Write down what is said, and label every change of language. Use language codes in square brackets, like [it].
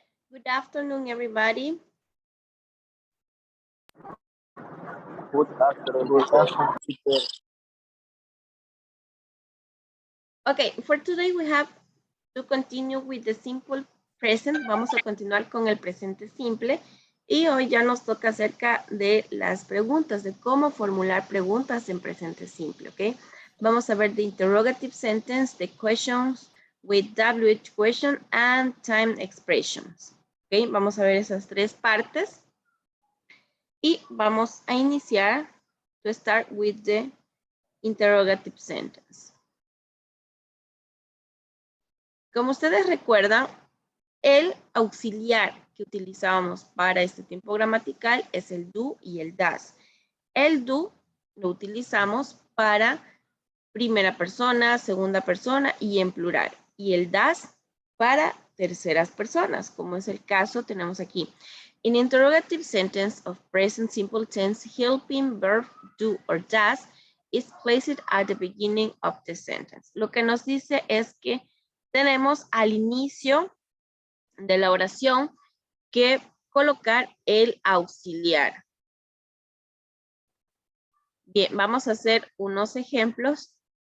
[en] Good afternoon, everybody. Good afternoon, teacher. Okay, for today we have to continue with the simple present. [es] Vamos a continuar con el presente simple y hoy ya nos toca acerca de las preguntas, de cómo formular preguntas en presente simple, ¿ok? Vamos a ver [en] the interrogative sentence, the questions with WH question and time expressions, ¿ok? [es] Vamos a ver esas tres partes y vamos a iniciar [en] to start with the interrogative sentence. [es] Como ustedes recuerdan, el auxiliar que utilizábamos para este tiempo gramatical es el do y el das. El do lo utilizamos para primera persona, segunda persona y en plural. Y el das para terceras personas, como es el caso, tenemos aquí. [en] In interrogative sentence of present simple tense, helping verb do or does is placed at the beginning of the sentence. [es] Lo que nos dice es que tenemos al inicio de la oración que colocar el auxiliar. Bien, vamos a hacer unos ejemplos.